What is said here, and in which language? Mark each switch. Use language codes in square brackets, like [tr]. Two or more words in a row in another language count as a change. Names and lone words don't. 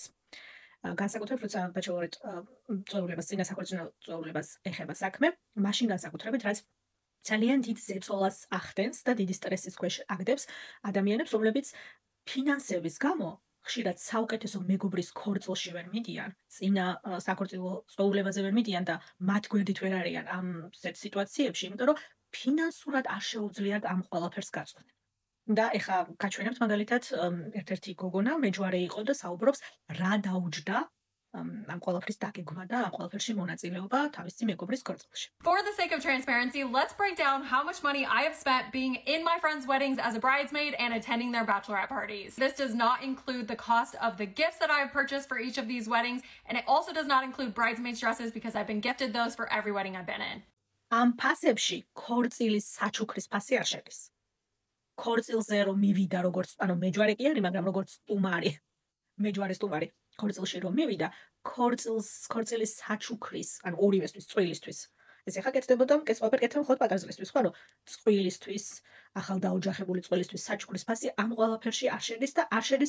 [ka] განსაკუთრებით, როცა ბაჩელორეტ წვეულებას, წინასახორციელო წვეულებას ეხება საქმე, მაშინ განსაკუთრებით, რაც ძალიან დიდ ზეწოლას ახდენს და დიდი სტრესის ქვეშ აგდებს ადამიანებს, რომლებიც ფინანსების გამო ხშირად საუკეთესო მეგობრის ქორწილში ვერ მიდიან, წინა საქორწილო წვეულებაზე ვერ მიდიან და მათ გვერდით ვერ არიან ამ სიტუაციებში, იმიტომ რომ ფინანსურად არ შეუძლიათ ამ ყველაფერს გაწყვეტენ. და ეხა გაჩვენებთ მაგალითად ერთ-ერთი გოგონა მეჯვარე იყო და საუბრობს რა დაუჯდა ამ ყველაფრის დაგეგმა და ამ ყველაფერში მონაწილეობა თავისი მეგობრის ქორწილში. [en] For the sake of transparency, let's break down how much money I have spent being in my friends' weddings as a bridesmaid and attending their bachelorette parties. This does not include the cost of the gifts that I have purchased for each of these weddings, and it also does not include bridesmaids' dresses because I've been gifted those for every wedding I've been in. [ka] ამ ფასებში ქორწილის საჩუქრის ფასი არ შედის. ქორწილზე რომ მივიდა როგორც, მეჯვარე კი არის, მაგრამ როგორც სტუმარი, მეჯვარის სტუმარი, ქორწილში რომ მივიდა, ქორწილის საჩუქრის, ორივესთვის, წვილისთვის. ეს ეხა კეთდებოდა, ყველაფერი კეთდება მხოლოდ პატარძლისთვის, ხო, რომ წვილისთვის, ახალ დაოჯახებული წვილისთვის საჩუქრის ფასი ამ ყველაფერში არ შედის და არ შედის